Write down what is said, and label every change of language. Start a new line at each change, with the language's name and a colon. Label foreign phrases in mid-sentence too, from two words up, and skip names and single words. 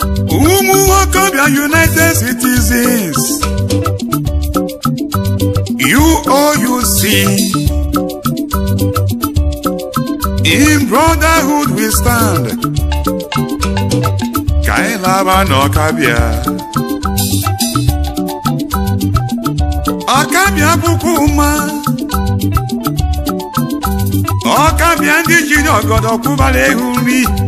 Igbo: Ụmụ okorobịa United Citizens,
English: U O U C, in brotherhood we stand.
Igbo: Ka anyị laba n'Ọkabịa. Ọkabịa bụkwa ụma. Ọkabịa ndị ji ọgọdọ kwụbara ehu nri.